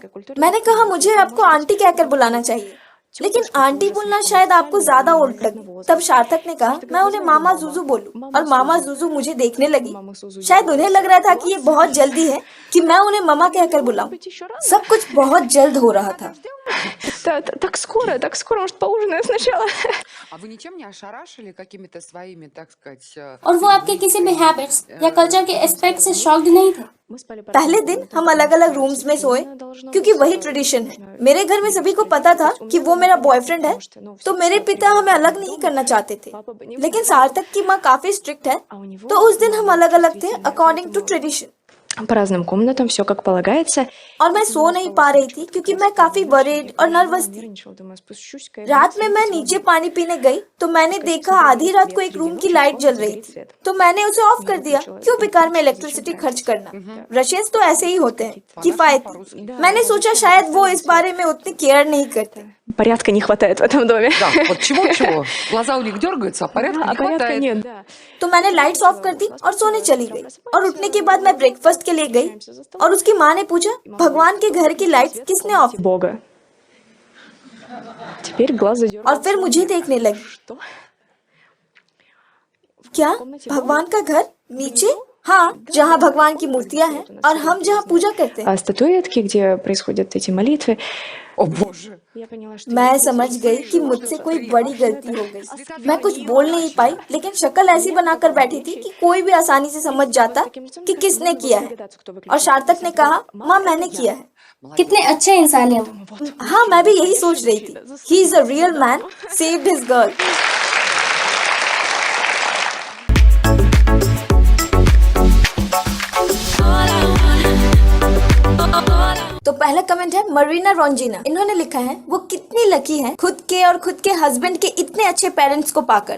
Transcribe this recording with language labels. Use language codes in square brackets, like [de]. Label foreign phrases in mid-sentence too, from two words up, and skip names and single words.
[hi] मैंने कहा मुझे आपको आंटी कहकर बुलाना चाहिए, लेकिन आंटी बोलना शायद आपको ज्यादा ओल्ड लगे। तब सार्थक ने कहा मैं उन्हें मामा जूजू बोलूं, और मामा जूजू मुझे देखने लगी। शायद उन्हें लग रहा था कि ये बहुत जल्दी है कि मैं उन्हें मामा कहकर बुलाऊं। सब कुछ बहुत जल्द हो रहा था। [ru] Так скоро, может, поужинаем сначала? А вы ничем не ошарашили какими-то своими, так сказать... [hi] और वो आपके किसी भी हैबिट्स या कल्चर के एस्पेक्ट से शॉक्ड नहीं थे। [ru] Мы спали по [hi] पहले दिन हम अलग अलग रूम्स में सोए, क्योंकि वही ट्रेडिशन है। मेरे घर में सभी को पता था कि वो मेरा बॉयफ्रेंड है, तो मेरे पिता हमें अलग नहीं करना चाहते थे। लेकिन सार्थक की माँ काफी स्ट्रिक्ट है, तो उस दिन हम अलग अलग थे [en] according to tradition. [ru] по разным комнатам, все как полагается. [hi] और मैं सो नहीं पा रही थी क्योंकि मैं काफी वरीड और नर्वस थी। [ru] Нервничала, думаю, спущусь. [hi] रात में मैं नीचे पानी पीने गई तो मैंने देखा आधी रात को एक रूम की लाइट जल रही थी, तो मैंने उसे ऑफ कर दिया। क्यों बेकार में इलेक्ट्रिसिटी खर्च करना। रशियंस तो ऐसे ही होते हैं, किफायती। मैंने सोचा शायद वो इस बारे में उतनी केयर नहीं करते। [ru] Порядка не хватает в этом доме. Да, вот чего-чего. Глаза у них дергаются, а порядка А не порядка хватает. нет, да. [hi] तो मैंने [en] lights off [hi] कर दी और सोने चली गई। और उठने के बाद मैं ब्रेकफास्ट के लिए गई और उसकी माँ ने पूछा, भगवान के घर की लाइट्स किसने ऑफ की? [ru] Бога. Теперь глаз задергался. [hi] और फिर मुझे देखने लगी। [ru] Что? [hi] क्या भगवान का घर नीचे? हाँ, जहाँ भगवान की मूर्तियाँ हैं और हम जहाँ पूजा करते हैं। [ru] А статуэтки, где происходят эти молитвы. О боже. Я поняла, что [hi] मैं समझ गई कि मुझसे कोई बड़ी गलती हो गई। मैं कुछ बोल नहीं पाई, लेकिन शक्ल ऐसी बनाकर बैठी थी कि कोई भी आसानी से समझ जाता कि किसने किया है। और सार्थक ने कहा, माँ मैंने किया है। कितने अच्छे इंसान हैं वो। हाँ, मैं भी यही सोच रही थी। [en] He is a real man, saved his girl. [hi] तो पहला कमेंट है मरीना रोंजिना। इन्होंने लिखा है, वो कितनी लकी है खुद के और खुद के हस्बैंड के इतने अच्छे पेरेंट्स को पाकर।